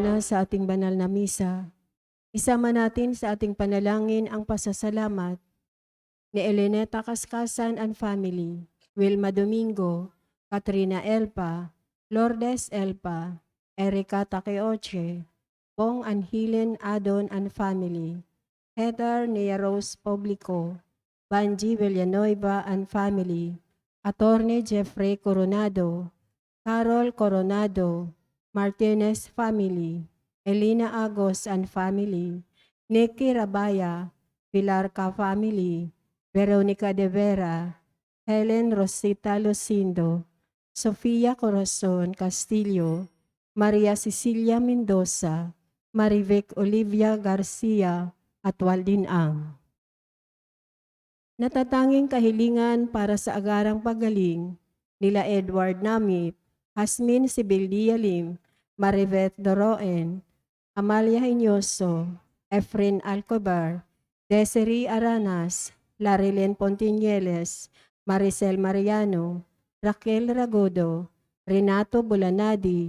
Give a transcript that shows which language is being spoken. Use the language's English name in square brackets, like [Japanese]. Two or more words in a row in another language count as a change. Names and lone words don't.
[Filipino] sa ating banal na misa. Isama natin sa ating panalangin ang pasasalamat ni Eleneta Kaskasan [English] and family, [Filipino] Wilma Domingo, Katrina Elpa, Lourdes Elpa, Erika Takeoche, Bong Anhilen Adon [English] and family, [Filipino] Heather Nia Rose Publico, Banji Villanueva [English] and family, [Filipino] Attorney Jeffrey Coronado, Carol Coronado, Martinez family, Elena Agos [English] and family, [Filipino] Nikki Rabaya, Pilar Ka family, Veronica De Vera, Helen Rosita Lucindo, Sofia Corazon Castillo, Maria Cecilia Mendoza, Marivic Olivia Garcia, at Waldin Ang. Natatanging kahilingan para sa agarang pagaling nila Edward Namip, Hasmin Sibildia Lim, Maribeth Doroen, Amalia Hinoso, Efren Alcobar, Desiree Aranas, Larilyn Pontinieles, Maricel Mariano, Raquel Ragodo, Renato Bulanadi,